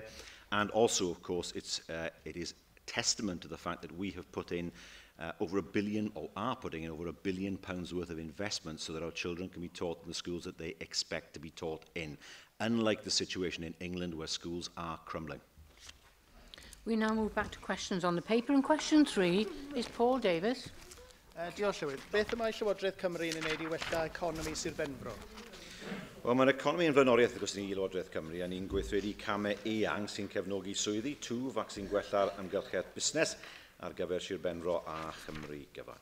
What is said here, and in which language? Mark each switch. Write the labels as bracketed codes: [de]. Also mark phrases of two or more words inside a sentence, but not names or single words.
[en] And also, of course, it is testament to the fact that we have put in over £1 billion, or are putting in over £1 billion worth of investment so that our children can be taught in the schools that they expect to be taught in, unlike the situation in England where schools are crumbling. We now move back to questions on the paper, and question 3 is Paul Davies. [cy] Diolch, Llywydd. Beth y mae Llywodraeth Cymru yn wneud i wella economi Sir Benfro? Wel, mae'r economi yn flaenoriaeth wrth gwrs ni Llywodraeth Cymru, a ni'n gweithredu camau eang sy'n cefnogi swyddi, twf ac sy'n gwella'r amgylchiad busnes ar gyfer Sir Benfro a Chymru gyfan.